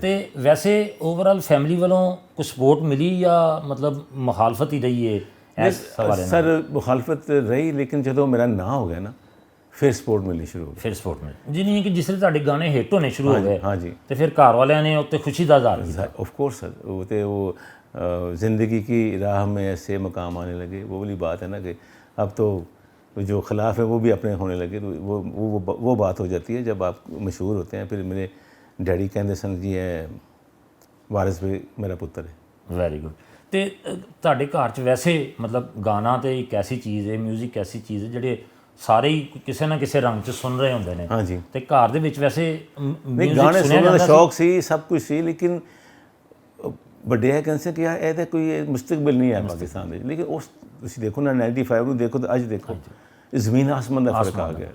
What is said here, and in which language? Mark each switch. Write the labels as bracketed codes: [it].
[pa] ਤੇ ਵੈਸੇ overall family ਵੱਲੋਂ ਕੁਝ ਸਪੋਰਟ ਮਿਲੀ ਜਾਂ ਮਤਲਬ ਮੁਖਾਲਫਤ ਹੀ ਰਹੀ ਹੈ ਇਸ ਹਵਾਲੇ ਨਾਲ? ਸਰ ਮੁਖਾਲਫਤ ਰਹੀ, ਲੇਕਿਨ ਜਦੋਂ ਮੇਰਾ ਨਾਂ ਹੋ ਗਿਆ ਨਾ ਫਿਰ ਸਪੋਰਟ ਮਿਲਣੀ ਸ਼ੁਰੂ ਹੋ ਗਈ। ਫਿਰ ਸਪੋਰਟ ਮਿਲੀ ਜਿਵੇਂ ਕਿ ਜਿਸ ਵੇਲੇ ਤੁਹਾਡੇ ਗਾਣੇ ਹਿੱਟ ਹੋਣੇ ਸ਼ੁਰੂ ਹੋ ਗਏ, ਹਾਂਜੀ ਤੇ ਫਿਰ ਘਰ ਵਾਲਿਆਂ ਨੇ ਉੱਤੇ ਖੁਸ਼ੀ ਦਾ ਇਜ਼ਹਾਰ ਕੀਤਾ। [hi] ऑफ कोर्स सर, वो तो वो ज़िंदगी की राह में ऐसे मकाम आने लगे, वो वाली बात है ना कि अब तो जो खिलाफ है वो भी अपने होने लगे, तो वो बात हो जाती है जब आप मशहूर होते हैं। फिर मेरे डैडी कहते सन जी है वारिस भी मेरा पुत्र है। [pa] Very good. ਤੇ ਤੁਹਾਡੇ ਘਰ 'ਚ ਵੈਸੇ ਮਤਲਬ ਗਾਣਾ ਤੇ ਇੱਕ ਐਸੀ ਚੀਜ਼ ਹੈ, ਮਿਊਜ਼ਿਕ ਐਸੀ ਚੀਜ਼ ਹੈ ਜਿਹੜੇ ਸਾਰੇ ਹੀ ਕਿਸੇ ਨਾ ਕਿਸੇ ਰੰਗ 'ਚ ਸੁਣ ਰਹੇ ਹੁੰਦੇ ਨੇ। ਹਾਂਜੀ, ਤੇ ਘਰ ਦੇ ਵਿੱਚ ਵੈਸੇ [hi] नहीं गाने सुनने का शौक सी, सब कुछ सी, लेकिन [pa] ਵੱਡੇ ਇਹ ਕਹਿੰਦੇ ਸੀ ਕਿ ਯਾਰ ਇਹ ਤਾਂ ਕੋਈ ਮੁਸਤਕਬਲ ਨਹੀਂ ਹੈ ਪਾਕਿਸਤਾਨ ਦੇ, ਲੇਕਿਨ ਉਸ ਤੁਸੀਂ ਦੇਖੋ ਨਾ 95 ਨੂੰ ਦੇਖੋ ਤਾਂ ਅੱਜ ਦੇਖੋ ਜ਼ਮੀਨ ਆਸਮਾਨ ਦਾ ਫਰਕ ਆ ਗਿਆ।